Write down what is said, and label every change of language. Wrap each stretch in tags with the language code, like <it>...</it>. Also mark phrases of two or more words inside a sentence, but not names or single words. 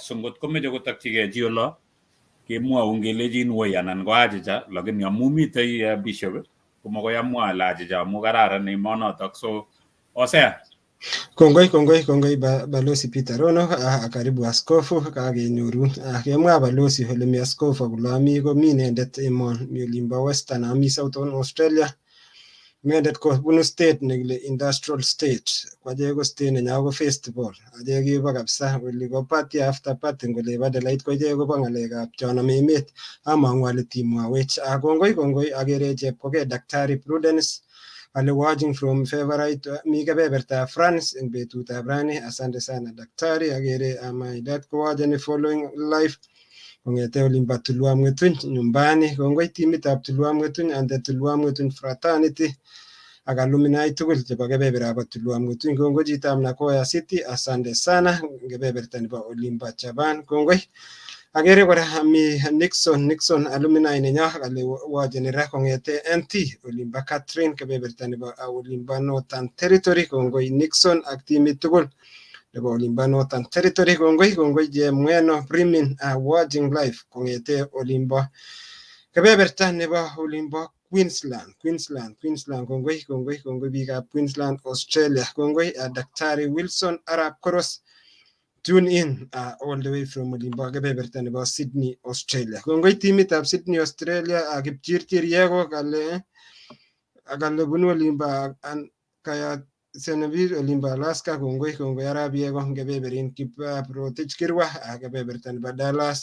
<kln>So ngot komeche kotokchigei chi olo kemwoun kelejin woi anan ko achicha, lakini amu mitei Bishop komokoi amwa ale achicha amu kararan emonotok. So Osea. Kongoi Balozi Peter Rono, karibu askofu kakenyoru. Kemwa Balozi ole mi askofu kole ami komi inendet emon mi olimbo Western ami Southern Australia. inendet kobunu state nekile</kln> <en>industrial state</en> <kln>kwache ko state nenyo ko festival ache kibo kabisa oli ko</kln> <en>party after party</en> <kln>ngole badelait ko ichek kobo ng'alekab chonome emet among'u ale timwawech kongoi akere chepkoke Daktari Prudence ale</kln> <en>watching from favorite</en> <kln>mi kebeberta France eng betutab rani.</kln> <sw>Asante sana</sw> <kln>daktari. Akere</kln> <en>my dad</en> <kln>ko</kln> <en>watching following live</en> <kln>kongete olimbo Tulwa Mwetuny nyumbani. Kongoi timitab Tulwa Mwetuny</kln> <en>and the Tulwa Mwetuny fraternity</en> <kln>ak alumni tugul chebo kebeberab Tulwa Mwetuny. Kongoi chitab Nakoya City,</kln> <sw>asante sana</sw> <kln>kebeberta nebo olimbo Japan. Kongoi. Akere kora mi Nixon alumni nenyo kale wacheni ra kongete NT olimbo Catherine kebeberta nebo olimbo Northern Territory. Kongoi Nixon ak timit tugul nebo olimbo Northern Territory. Kongoi je mweno Primin</kln> <en>watching live</en> <kln>kongete olimbo kebeberta nebo olimbo Queensland. Kongoi biikab Queensland Australia. Kongoi Daktari Wilson Arab Koros</kln> <en>tune in all the way from</en> <kln>olimbo kebeberta nebo Sydney Australia. Kongoi timitab Sydney Australia Kipchirchir Yego kale bunu olimbo kaya Seneville olimbo Alaska. Kongoi Arab Yego kebeberin Kiprotich Kirwa kebeberta nebo Dallas.</kln>